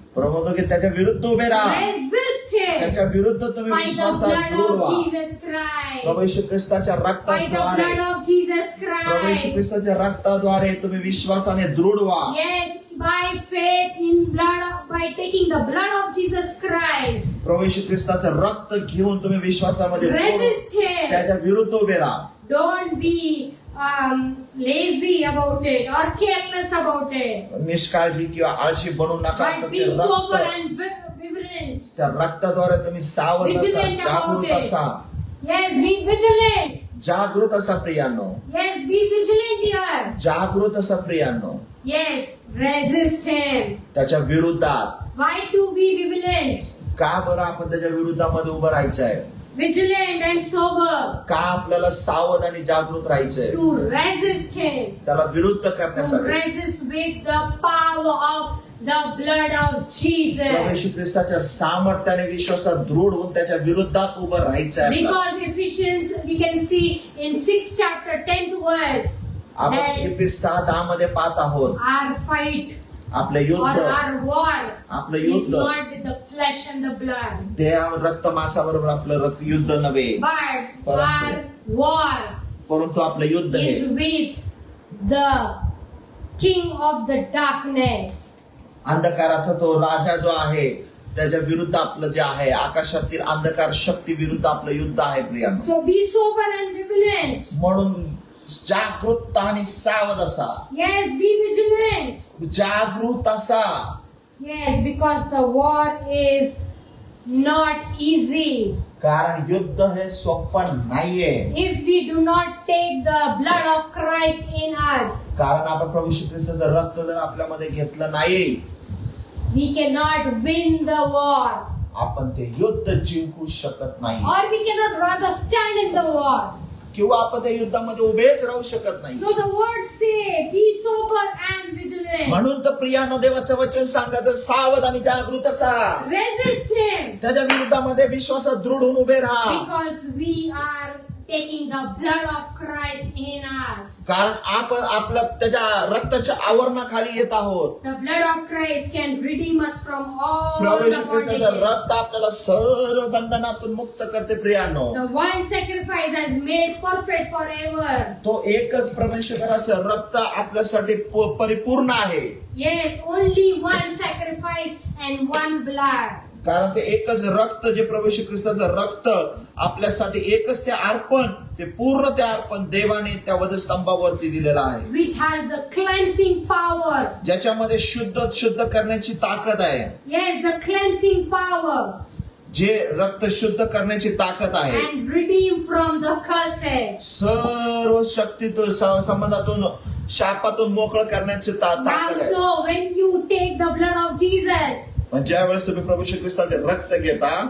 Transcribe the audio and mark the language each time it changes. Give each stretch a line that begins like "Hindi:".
Marathi: प्रभू म्हणतो की त्याच्या विरुद्ध उभे राहा.
English: Resist him.
Marathi: त्याच्या विरुद्ध तुम्ही
English: By the
Marathi: विश्वासात
English: blood
Marathi: दृढ
English: of
Marathi: व्हा.
English: Jesus Christ.
Marathi: प्रभू येशू ख्रिस्ताच्या
English: By the
Marathi: रक्ताद्वारे,
English: blood of Jesus
Marathi: Prabhu Yeshu
English: Christ.
Marathi: ख्रिस्ताच्या रक्ताद्वारे तुम्ही विश्वासाने दृढ व्हा.
English: Yes, by faith in blood, by taking the blood of Jesus Christ.
Marathi: प्रभू येशू ख्रिस्ताचं रक्त घेऊन तुम्ही विश्वासामध्ये दृढ व्हा.
English: Resist him.
Marathi: त्याच्या विरुद्ध उभे राहा.
English: Don't be lazy about it or careless about it.
Marathi: निष्काळजी किंवा आळशी बनू नका.
English: But be sober and vigilant.
Marathi: त्या रक्ताद्वारे तुम्ही सावध असा,
English: Vigilant about
Marathi: जागृत
English: it.
Marathi: असा,
English: Yes, be vigilant.
Marathi: जागृत असा प्रियांनो.
English: Yes, be vigilant here.
Marathi: जागृत असा प्रियांनो.
English: Yes, resist him.
Marathi: त्याच्या विरुद्धात.
English: Why to be vigilant?
Marathi: का बरं आपण त्याच्या विरुद्धामध्ये उभं राहायचं आहे?
English: Vigilant and sober.
Marathi: का आपल्याला सावध आणि जागृत राहायचंय?
English: To resist him.
Marathi: त्याला विरुद्ध
English: To
Marathi: करण्यासाठी.
English: resist with the power of the blood of Jesus.
Marathi: प्रभू येशू ख्रिस्ताच्या सामर्थ्याने विश्वासात दृढ होऊन त्याच्या विरुद्धात उभं राहायचं आहे.
English: Because Ephesians, we can see in 6th chapter 10th verse,
Marathi: आपण
English: that
Marathi: एफेस 6:10 मध्ये पाहत आहोत.
English: our fight
Marathi: आपलं
English: or
Marathi: युद्ध,
English: our war
Marathi: आपलं
English: is
Marathi: युद्ध
English: not with the flesh and the blood,
Marathi: ते रक्त मांसाबरोबर आपलं रक्त युद्ध नव्हे,
English: but our war
Marathi: परंतु आपलं युद्ध हे
English: is with the king of the darkness.
Marathi: अंधकाराचा तो राजा जो आहे त्याच्या विरुद्ध आपलं जे आहे आकाशातील अंधकार शक्ती विरुद्ध आपलं युद्ध आहे प्रियांनो.
English: So be sober and vigilant.
Marathi: म्हणून जागृत आणि सावध असा.
English: Yes, be vigilant.
Marathi: जागृत असा.
English: Yes, because the war is not easy.
Marathi: कारण युद्ध हे सोपं नाहीये.
English: If we do not take the blood of Christ in us,
Marathi: कारण आपण प्रभू श्री ख्रिस्ताचं रक्त जर आपल्यामध्ये घेतलं नाही,
English: we cannot win the war.
Marathi: आपण ते युद्ध जिंकू शकत नाही.
English: Or we cannot rather stand in the war.
Marathi: किंवा आपण त्या युद्धामध्ये उभेच राहू शकत नाही.
English: So the word say, be sober and vigilant.
Marathi: म्हणून तर प्रियानो देवाचं वचन सांगत सावध आणि जागृत असा.
English: Resist him.
Marathi: त्याच्या विरुद्धामध्ये विश्वासात दृढ होऊन उभे राहा.
English: Because we are taking the blood of Christ in us.
Marathi: कारण आपण आपल्या त्याच्या रक्ताच्या आवरणाखाली येत आहोत.
English: The blood of Christ can redeem us from all
Marathi: Prabhu
English: the
Marathi: Shri ख्रिस्ताचं
English: bondages.
Marathi: रक्त आपल्याला सर्व बंधनातून मुक्त करते प्रियानो.
English: The one sacrifice has made perfect forever.
Marathi: तो एकच परमेश्वराचं रक्त आपल्यासाठी परिपूर्ण आहे.
English: Yes, only one sacrifice and one blood.
Marathi: कारण ते एकच रक्त जे प्रभू श्री ख्रिस्ताचं रक्त आपल्यासाठी एकच ते अर्पण ते पूर्ण ते अर्पण देवाने त्या वधस्तंभावरती दिलेलं आहे.
English: Which has the cleansing power.
Marathi: ज्याच्यामध्ये शुद्ध करण्याची ताकद आहे.
English: Yes, the cleansing power.
Marathi: जे रक्त शुद्ध करण्याची ताकद आहे.
English: And redeem from the curses.
Marathi: सर्व शक्तीतून संबंधातून शापातून मोकळं करण्याची
English: Now
Marathi: ताकद आहे.
English: so when you take the blood of Jesus,
Marathi: पण ज्या वेळेस तुम्ही प्रभू श्री ख्रिस्ताचे रक्त घेता,